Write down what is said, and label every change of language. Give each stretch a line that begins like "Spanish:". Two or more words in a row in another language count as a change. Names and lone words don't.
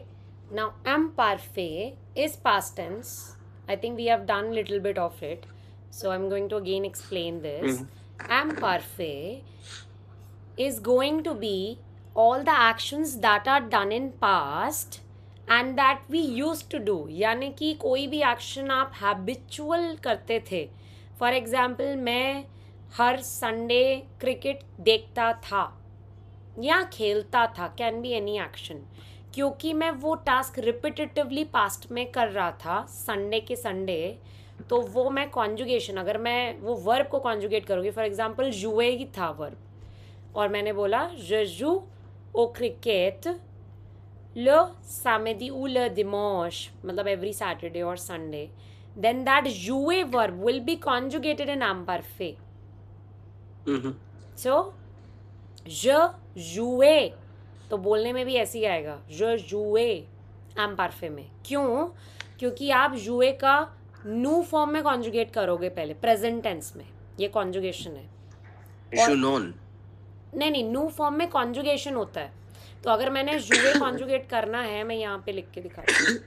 English: Now, imparfait is past tense. I think we have done a little bit of it. So I'm going to again explain this. Imparfait is going to be all the actions that are done in past and that we used to do.
Hindi: यानी कि कोई भी एक्शन आप हैबिचुअल करते थे.
English: for example,
Hindi: मैं हर संडे क्रिकेट देखता था या खेलता था.
English: can be any action.
Hindi: क्योंकि मैं वो
English: task repetitively
Hindi: पास्ट में कर रहा था संडे के संडे, तो वो मैं कॉन्जुगेशन, अगर मैं वो वर्ब को कॉन्जुगेट करूँगी,
English: for example
Hindi: जुए ही था वर्ब, और मैंने बोला
French: je joue au cricket le samedi ou le dimanche,
English: मतलब every Saturday or Sunday, then that jouer verb will be conjugated in imparfait.
French: So je jouais,
Hindi: तो बोलने में भी ऐसे ही आएगा,
French: je jouais imparfait में. क्यों?
Hindi: क्योंकि आप जुए का न्यू फॉर्म में कॉन्जुगेट करोगे पहले,
English: present tense
Hindi: में. ये कॉन्जुगेशन है. नहीं, न्यू फॉर्म में कॉन्जुगेशन होता है. तो अगर मैंने जुए कॉन्जुगेट करना है, मैं यहाँ पे लिख के दिखाती हूँ.